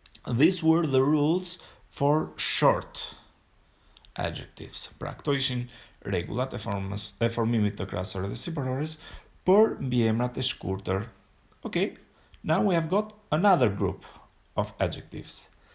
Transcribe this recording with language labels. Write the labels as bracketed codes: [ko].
[en] These were the rules for short adjectives. [sq] Pra këto ishin rregullat e formimit të krahasore dhe sipërores për mbiemrat e shkurtër. [en] Okay. Now we have got another group of adjectives.